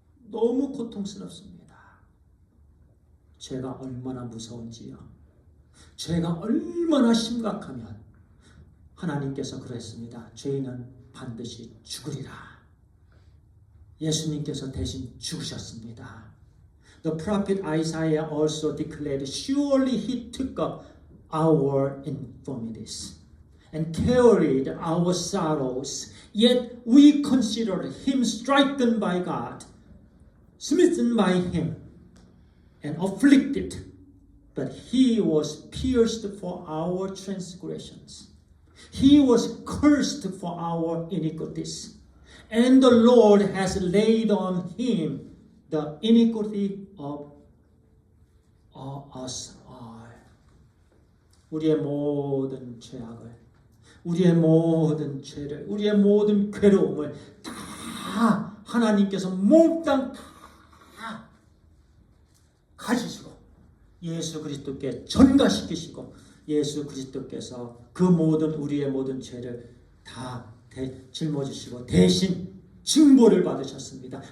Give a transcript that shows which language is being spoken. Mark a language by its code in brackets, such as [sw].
[ko] 너무 고통스럽습니다. 죄가 얼마나 무서운지요, 죄가 얼마나 심각하면 하나님께서 그랬습니다. 죄인은 반드시 죽으리라. 예수님께서 대신 죽으셨습니다. [en] The prophet Isaiah also declared, Surely he took up our infirmities and carried our sorrows, yet we considered him stricken by God, smitten by him, and afflicted, but he was pierced for our transgressions. He was cursed for our iniquities. And the Lord has laid on him the iniquity of us all. [ko] 우리의 모든 죄악을, 우리의 모든 죄를, 우리의 모든 괴로움을 다 하나님께서 몽땅 다 가지시고 예수 그리스도께 전가시키시고 예수 그리스도께서 그 모든 우리의 모든 죄를 다 짊어지시고 대신 징벌을 받으셨습니다.